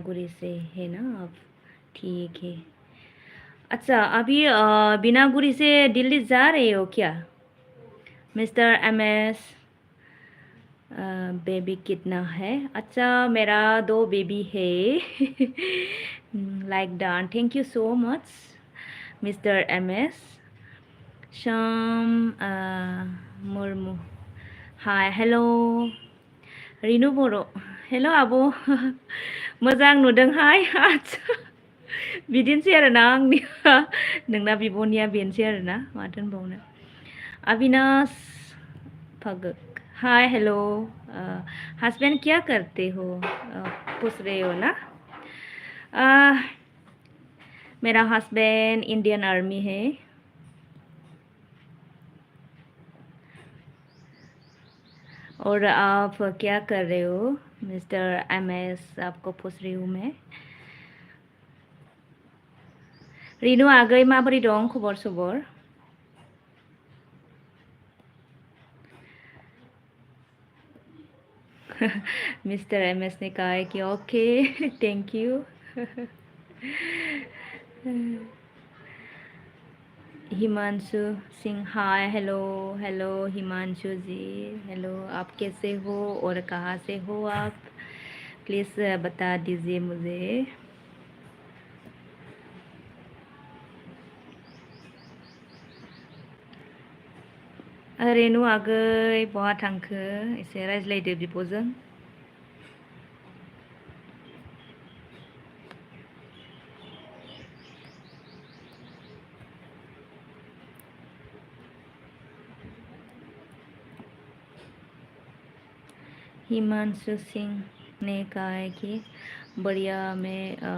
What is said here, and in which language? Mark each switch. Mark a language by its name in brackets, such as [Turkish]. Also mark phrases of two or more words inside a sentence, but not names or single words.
[Hindi] गुरी से है ना आप ठीक है अच्छा अभी बिना गुरी से दिल्ली जा रहे हो क्या मिस्टर एमएस बेबी कितना है अच्छा मेरा 2 बेबी है [English] like that thank you so much mister MS [Bodo] शाम मुर्मू [English] hi hello [Bodo] रिनु बर' हेल' आब' मोजां नुदोंहाय आच्छा बिदिनोसै आरोना आंनि नोंना बिब'निया बेनोसै आरोना माथो होनबावनो अविनाश भगत [English] hi hello [Hindi] हस्बैंड क्या करते हो पूछ रहे हो ना मेरा हस्बैंड इंडियन आर्मी है और आप क्या कर रहे हो मिस्टर एम एस आपको पूछ रही हूँ मैं रिनु [Bodo] आगै माबोरै दं खबर सबर [Hindi] मिस्टर एम एस ने कहा है कि [English] okay thank you [Hindi] हिमांशु सिंह [English] hi hello hello [Hindi] हिमांशु जी हेलो आप कैसे हो और कहाँ से हो आप प्लीज़ बता दीजिए मुझे रेनु [Bodo] आगै बहा थांखो एसे रायज्लायदो बिब'जों [Hindi] हिमांशु सिंह ने कहा है कि बढ़िया में